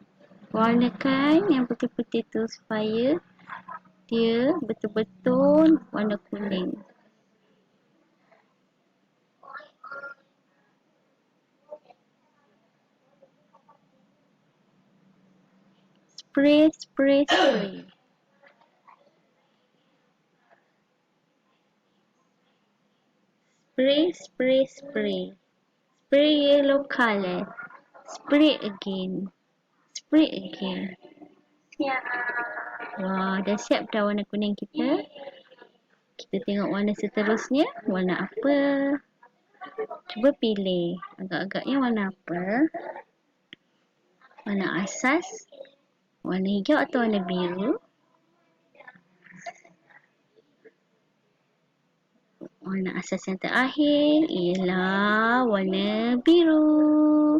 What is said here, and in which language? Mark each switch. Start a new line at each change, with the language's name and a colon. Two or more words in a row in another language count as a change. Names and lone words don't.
Malay: Warnakan yang putih-putih tu supaya dia betul-betul warna kuning.
English: Spray, spray, spray. Spray, spray, spray. Spray yellow color. Spray again. Spray again.
Malay: Wah, dah siap dah warna kuning kita. Kita tengok warna seterusnya. Warna apa? Cuba pilih. Agak-agaknya warna apa? Warna asas? Warna hijau atau warna biru? Warna asas yang terakhir ialah warna biru.